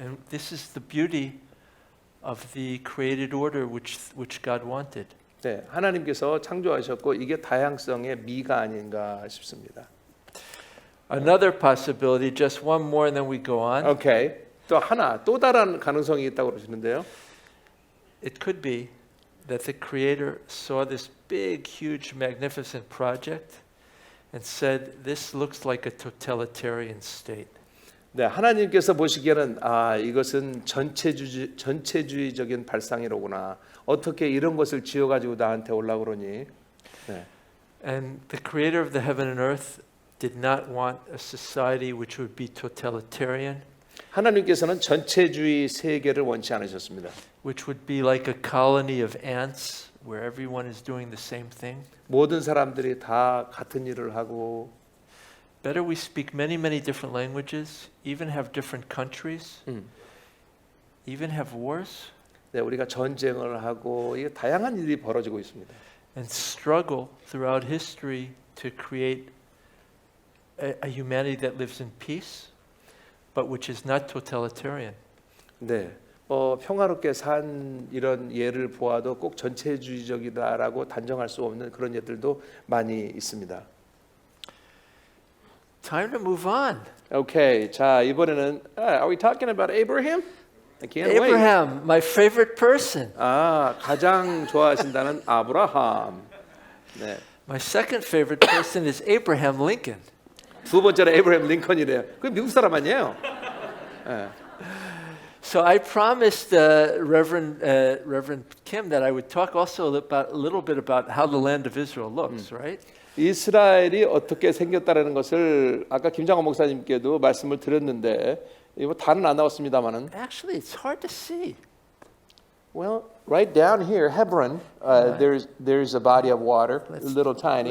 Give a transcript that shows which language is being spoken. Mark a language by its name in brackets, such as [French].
[English] And this is the beauty of the created order which God wanted. [Korean] 네, 하나님께서 창조하셨고 이게 다양성의 미가 아닌가 싶습니다. [English] Another possibility, just one more and then we go on. 오케이. [Korean] 또 다른 가능성이 있다고 그러시는데요. [English] It could be that the Creator saw this big, huge, magnificent project and said, this looks like a totalitarian state. [Korean] 네, 하나님께서 보시기에는 이것은 전체주의적인 발상이로구나. 어떻게 이런 것을 지어가지고 나한테 올라오고 그러니. 네. [English] And the Creator of the heaven and earth did not want a society which would be totalitarian. [Korean] 하나님께서는 전체주의 세계를 원치 않으셨습니다. [English] Which would be like a colony of ants where everyone is doing the same thing. [Korean] 모든 사람들이 다 같은 일을 하고. [English] Better we speak many, many different languages, even have different countries, even have wars. [Korean] 네, 우리가 전쟁을 하고 이게 다양한 일이 벌어지고 있습니다. [English] And struggle throughout history to create a humanity that lives in peace, but which is not totalitarian. [Korean] 네, 평화롭게 산 이런 예를 보아도 꼭 전체주의적이다라고 단정할 수 없는 그런 예들도 많이 있습니다. [English] Time to move on. Okay, [Korean] 자 이번에는 [English] are we talking about Abraham? I can't Abraham, wait. my favorite person. [Korean] 가장 좋아하신다는 아브라함. 네. [English] My second favorite person is Abraham Lincoln. [Korean] 두 번째로 에이브라함 링컨이래요. 그 미국 사람 아니에요? 네. [English] So I promised Reverend Kim that I would talk also a little bit about how the land of Israel looks, right? [Korean] 이스라엘이 어떻게 생겼다라는 것을 아까 김장원 목사님께도 말씀을 드렸는데 이거 다는 안 나왔습니다만은. [English] Actually, it's hard to see. Well, right down here, Hebron, there's a body of water, a little tiny.